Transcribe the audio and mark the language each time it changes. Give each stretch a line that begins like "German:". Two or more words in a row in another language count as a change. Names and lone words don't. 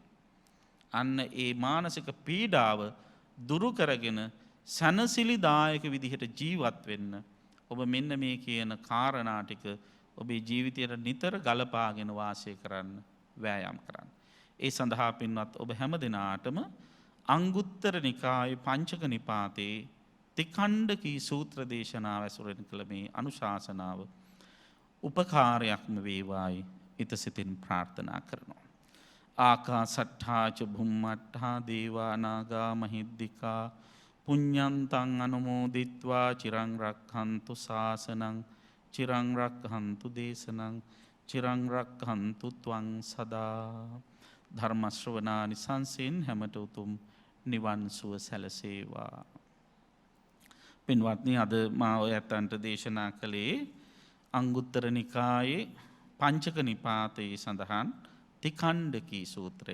Sinhala: අන්න ඒ මානසික පීඩාව දුරු කරගෙන සනසිලිදායක විදිහට ජීවත් වෙන්න ඔබ මෙන්න මේ කියන කාරණා ටික ඔබේ ජීවිතයට නිතර ගලපාගෙන වාසය කරන්න වෑයම් කරන්න. ඒ සඳහා පින්වත් ඔබ හැම දිනාටම අංගුත්තර නිකායේ පංචක නිපාතේ තිකණ්ඩකී සූත්‍ර දේශනාව ඇසුරෙන් කළ මේ අනුශාසනාව උපකාරයක්ම වේවායි ඉතසිතින් ප්‍රාර්ථනා කරනවා.
Pali: ආකාසට්ඨා ච භුම්මට්ඨා දේවා නාග මහිද්దికා පුඤ්ඤන්තං අනුමෝදිත්වා චිරං රක්ඛන්තු ශාසනං චිරං රක්ඛන්තු දේශනං චිරං රක්ඛන්තු ත්වං සදා.
Sinhala: ධර්ම ශ්‍රවණානිසංසෙන් හැමත උතුම් නිවන් සුව සැලසේවා. පින්වත්නි, අද මා ඔයයන්ට දේශනා කළේ අංගුත්තර නිකායේ පංචක නිපාතයේ සඳහන් තිකණ්ඩකී සූත්‍රය.